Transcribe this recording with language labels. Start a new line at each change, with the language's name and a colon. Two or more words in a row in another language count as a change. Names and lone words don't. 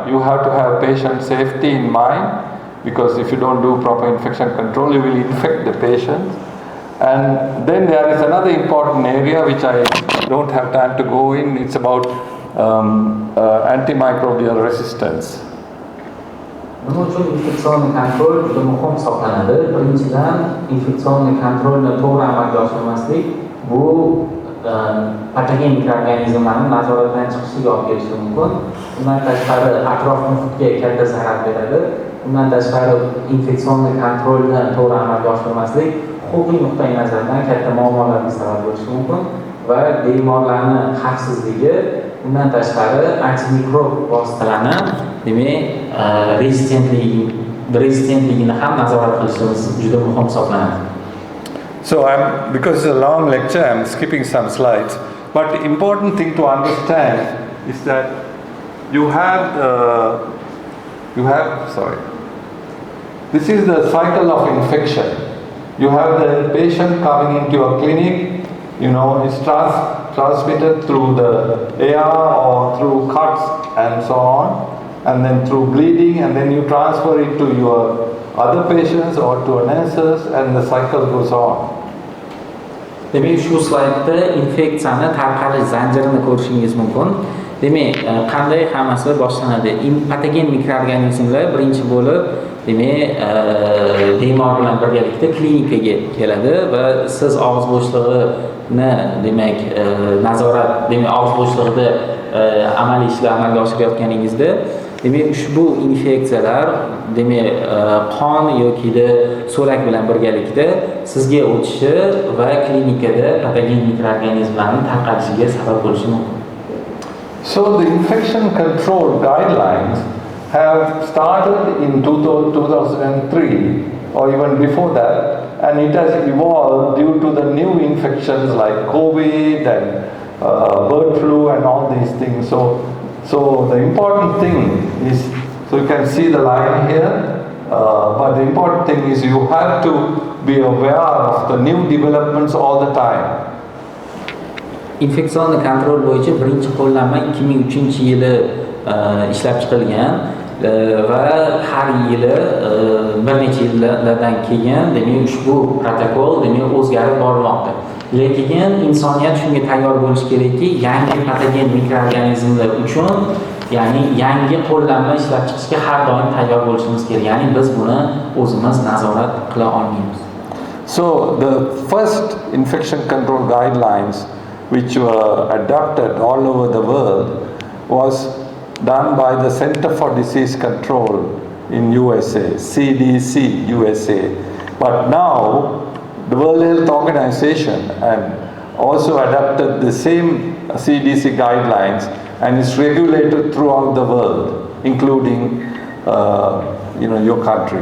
English: You have to have patient safety in mind, because if you don't do proper infection control, you will infect the patient. And then there is another important area which I don't have time to go in. It's about antimicrobial resistance.
Uzbek: Nima uchun infeksion kontrol juda muhim hisoblanadi? Birinchidan, infeksion kontrolni to'g'ri amalga oshirmaslik bu patogen mikroorganizmlarning nazoratdan chiqishiga olib kelishi mumkin. Bundan tashqari atrof muhitga katta zarar beradi. undan tashqari infeksion kontrolni to'g'ri amalga oshirmaslik huquqiy nuqtai nazardan katta muammolarga sabab bo'lishi mumkin va bemorlarni xavfsizligi, undan tashqari antimikrob vositalarni demak rezistentligini ham nazorat qilishimiz juda muhim hisoblanadi.
English: So because it's a long lecture, I'm skipping some slides. But the important thing to understand is that this is the cycle of infection. You have the patient coming into your clinic, it's transmitted through the air or through cuts and so on, and then through bleeding, and then you transfer it to your other patients or to nurses, and the cycle goes on.
Uzbek: Demak, shu slaydda infeksiyani tarqalish zanjirini ko'rishingiz mumkin. Demak, qanday hammasi boshlanadi? Patogen mikroorganizmlar birinchi bo'lib, demak, bemor bilan birgalikda klinikaga keladi va siz og'iz bo'shlig'ini, demak, nazorat, demak, og'iz bo'shlig'ida amaliy ishlar amalga oshirayotganingizda, demak, ushbu infeksiyalar, demak, qon yoki so'lak bilan birgalikda sizga o'tishi va klinikada patogen mikroorganizmlarning tarqalishiga sabab bo'lishi mumkin.
English: So the infection control guidelines have started in 2003 or even before that, and it has evolved due to the new infections like COVID and bird flu and all these things. So the important thing is, so you can see the line here, but the important thing is you have to be aware of the new developments all the time.
Uzbek: Infeksion kontrol bo'yicha birinchi qo'llanma 2003-yili ishlab chiqilgan va har yili bir necha yillardan keyin demak ushbu protokol demak o'zgarib bormoqda. Lekin insoniyat shunga tayyor bo'lishi kerakki, yangi patogen mikroorganizmlar uchun, ya'ni yangi qo'llanma ishlab chiqishga har doim tayyor bo'lishimiz kerak. Ya'ni biz buni o'zimiz nazorat qila olmaymiz.
English: So the first infection control guidelines which were adopted all over the world was done by the Center for Disease Control in USA, CDC USA. But now the World Health Organization and also adopted the same CDC guidelines, and it's regulated throughout the world, including your country.